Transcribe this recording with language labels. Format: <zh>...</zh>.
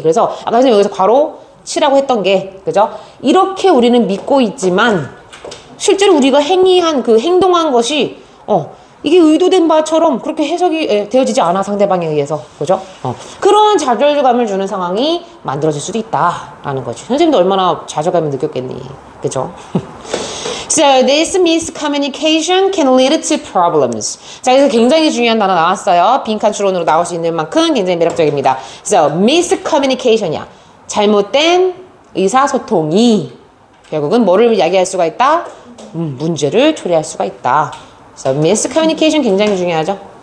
<ko>그래서 아까 선생님 여기서 괄호 치라고 했던 게, 그죠? 이렇게 우리는 믿고 있지만, 실제로 우리가 행동한 것이, 이게 의도된 바처럼 그렇게 해석이 되어지지 않아, 상대방에 의해서. 그죠? 그런 좌절감을 주는 상황이 만들어질 수도 있다라는 거지. 선생님도 얼마나 좌절감을 느꼈겠니. 그죠?</ko> <en>So this miscommunication can lead to problems.</en> <ko>자, 그래서 굉장히 중요한 단어 나왔어요. 빈칸 추론으로 나올 수 있는 만큼 굉장히 매력적입니다.</ko> <en>So miscommunication</en> <ko>이야. 잘못된 의사소통이 결국은 뭐를 야기할 수가 있다? 문제를 초래할 수가 있다.</ko> <en>So miscommunication</en> <ko>굉장히 중요하죠.</ko>